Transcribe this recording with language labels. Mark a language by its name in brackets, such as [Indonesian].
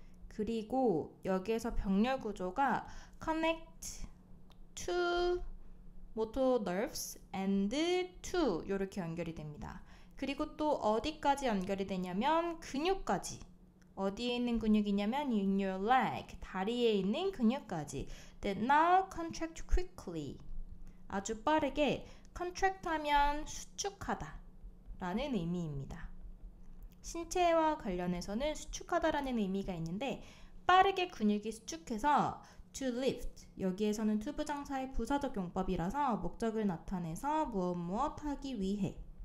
[Korean] 그리고 여기에서 병렬 구조가 [English] connect to motor nerves and to [Korean] 이렇게 연결이 됩니다. 그리고 또 어디까지 연결이 되냐면 근육까지. 어디에 있는 근육이냐면 [English] in your leg, [Korean] 다리에 있는 근육까지. [English] That now contract quickly. [Korean] 아주 빠르게 contract 하면 수축하다 라는 의미입니다. 신체와 관련해서는 수축하다라는 의미가 있는데 빠르게 근육이 수축해서 to lift, 여기에서는 to 부정사의 부사적 용법이라서 목적을 나타내서 무엇 하기 위해.